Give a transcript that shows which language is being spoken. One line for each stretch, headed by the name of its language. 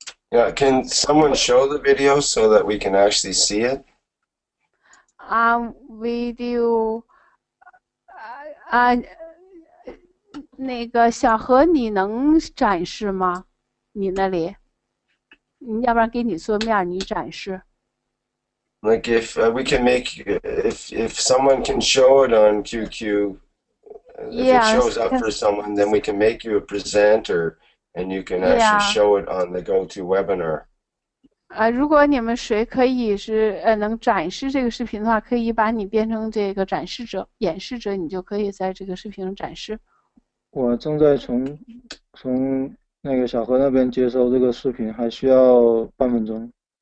English: Yeah, can someone show the video so that we can actually see it?
Chinese: Video 那个小何，你能展示吗？你那里，要不然给你桌面，你展示。
English: Like if we can make, if someone can show it on QQ, if it shows up for someone, then we can make you a presenter and you can actually show it on the GoToWebinar.
Chinese: 如果你们谁可以是能展示这个视频的话，可以把你变成这个展示者、演示者，你就可以在这个视频上展示。我正在从那个小何那边接收这个视频，还需要半分钟。